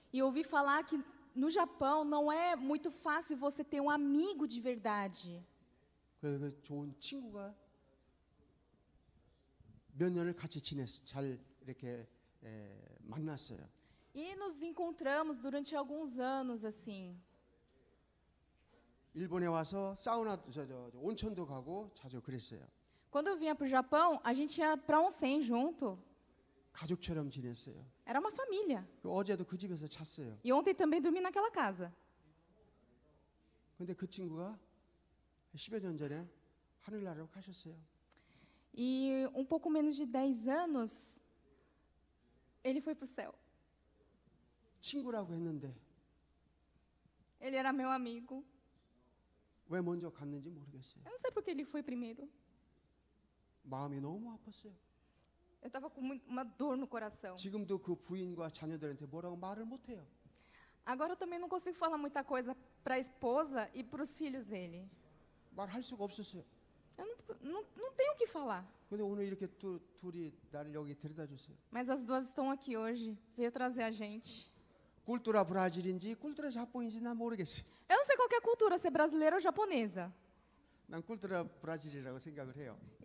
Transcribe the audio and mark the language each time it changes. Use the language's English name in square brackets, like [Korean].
[Portuguese] E eu ouvi falar que no Japão não é muito fácil você ter um amigo de verdade. [Korean] 그래서 그 좋은 친구가 몇 년을 같이 지냈어. 잘 이렇게 만났어요. [Portuguese] E nos encontramos durante alguns anos assim. [Korean] 일본에 와서 사우나 온천도 가고 자주 그랬어요. [Portuguese] Quando eu vinha para o Japão, a gente ia para onsen junto. [Korean] 가족처럼 지냈어요. [Portuguese] Era uma família. [Korean] 어제도 그 집에서 잤어요. [Portuguese] E ontem também dormi naquela casa. [Korean] 근데 그 친구가 10여 년 전에 하늘나라로 가셨어요. [Portuguese] E um pouco menos de 10 anos, ele foi para o céu. [Korean] 친구라고 했는데 [Portuguese] Ele era meu amigo. [Korean] 왜 먼저 갔는지 모르겠어요. [Portuguese] Eu não sei por que ele foi primeiro. [Korean] 마음이 너무 아팠어요. [Portuguese] Eu estava com uma dor no coração. [Korean] 지금도 그 부인과 자녀들한테 뭐라고 말을 못해요. [Portuguese] Agora eu também não consigo falar muita coisa para a esposa e para os filhos dele. [Korean] 말할 수가 없었어요. [Portuguese] Eu não tenho o que falar. [Korean] 근데 오늘 이렇게 둘이 나를 여기 데려다 줬어요. [Portuguese] Mas as duas estão aqui hoje. Veio trazer a gente. [Korean] 꿀뚜라 브라질인지 꿀뚜라 자포인지 난 모르겠어요. [Portuguese] Eu não sei qual que é a cultura, se é brasileira ou japonesa. [Korean] 난 꿀뚜라 브라질이라고 생각을 해요.